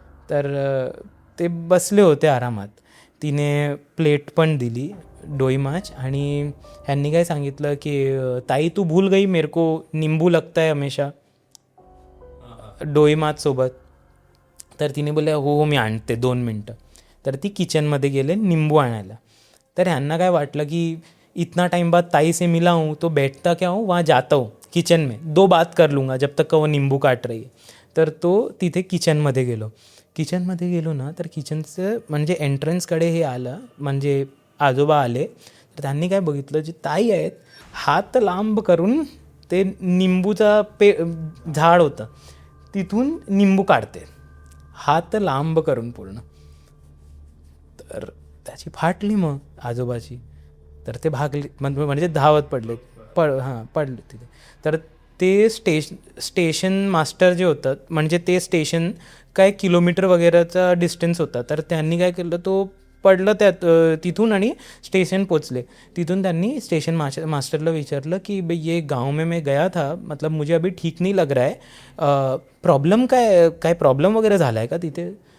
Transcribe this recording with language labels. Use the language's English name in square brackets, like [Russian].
[Marathi] तर ते बसले होते आरामात. तिने प्लेट पण दिली डोई माछ आणि ह्यांनी काय सांगितलं की [Hindi] ताई तू भूल गई मेरे को नींबू लगता है हमेशा [Marathi] डोई माछ सोबत. तर तिने बोलले हो मी आणते 2 मिनटं. तर ती किचनमध्ये गेले निंबू आणायला. तर ह्यांना काय वाटलं की [Hindi] इतना टाइम बाद ताई से मिला हूँ तो बैठता क्या हूँ वहाँ जाता हूँ किचन में, 2 बात कर लूँगा जब तक वो नींबू काट रही है. [Marathi] तर तो तिथे किचनमध्ये गेलो ना, तर किचनचं म्हणजे एंट्रन्सकडे हे आलं, म्हणजे आजोबा आले. तर त्यांनी काय बघितलं, जे ताई आहेत हात लांब करून ते निंबूचा झाड होतं तिथून निंबू काढते, हात लांब करून पूर्ण. तर त्याची फाटली मग आजोबाची. तर ते भागले, म्हणजे धावत पडले पडले तिथे. तर ते स्टेशन मास्टर जे होतं, म्हणजे ते स्टेशन काय किलोमीटर वगैरेचा डिस्टन्स होता. तर त्यांनी काय केलं, तो पडलं त्यात तिथून आणि स्टेशन पोचले. तिथून त्यांनी स्टेशन मास्टरला विचारलं की [Hindi] भाई ये गाँव में मैं गया था, मतलब मुझे अभी ठीक नहीं लग रहा है, [Marathi] प्रॉब्लेम काय प्रॉब्लेम वगैरे झाला आहे का तिथे.